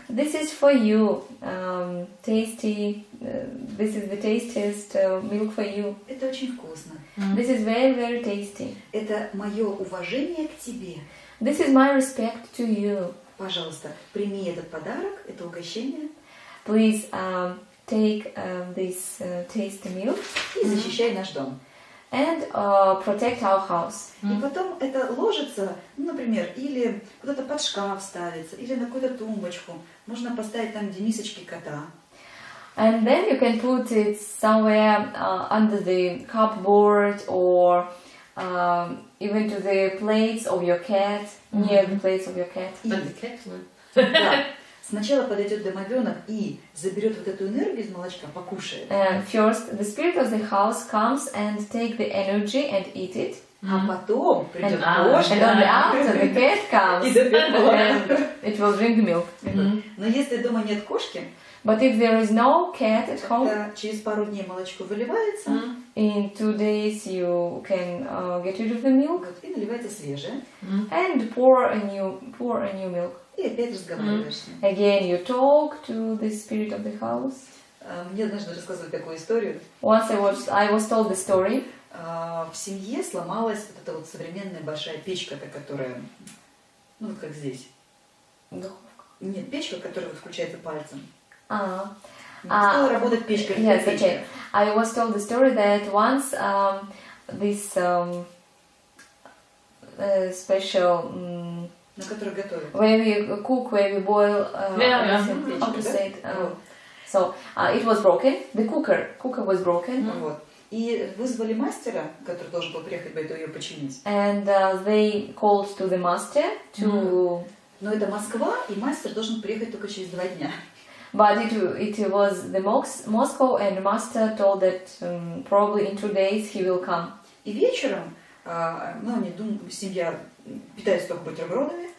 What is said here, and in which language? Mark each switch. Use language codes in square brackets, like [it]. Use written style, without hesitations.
[en] this is for you, tasty, this is the tastiest milk for you. [ru] Это очень вкусно. [en] This is very tasty. [ru] Это мое уважение к тебе. [en] This is my respect to you. [ru] Пожалуйста, прими этот подарок, это угощение. [en] Please take this tasty milk [ru] И защищай наш дом. [en] and protect our house. [ru] И потом это ложится, например, или куда-то под шкаф ставится, или на какую-то тумбочку. Можно поставить там, где мисочки кота. [en] And then you can put it somewhere under the cupboard or even to the plates of your cat, near the plates of your cat. But the cat will. [ru] Да. Сначала подойдет домовенок и заберет вот эту энергию из молочка, покушает. [en] First, the spirit of the house comes and take the energy and eat it. [ru] А потом придет [en] And [ru] кошка [en] only after the cat comes [ru] и заберет молоко. [en] and it will drink the milk. [ru] Но если дома нет кошки, [en] But if there is no cat at home, [ru] тогда через пару дней молочко выливается, [en] in 2 days you can get rid of the milk [ru] вот, и наливается свежее, [en] and pour a new milk. [ru] и опять разговариваешь с ним. [en] Again, you talk to the spirit of the house. [ru] Мне однажды рассказывали такую историю. [en] Once I was told the story. [ru] В семье сломалась вот эта вот современная большая печка-то, которая, ну вот как здесь. Нет, печка, которая вот включается пальцем. Стала работать печкой. [en] Yes, okay. I was told the story that once this special [ru] На которой готовят. [en] where we cook, where we boil, how to say it? So it was broken. The cooker was broken. [ru] Вот. И вызвали мастера, который должен был приехать бы ее починить. [en] And they called to the master to. [ru] Но это Москва, и мастер должен приехать только через 2 дня. [en] But it was the Moscow, and the master told that probably in 2 days he will come. [ru] И вечером, ну, они думают, семья питается только бутербродами.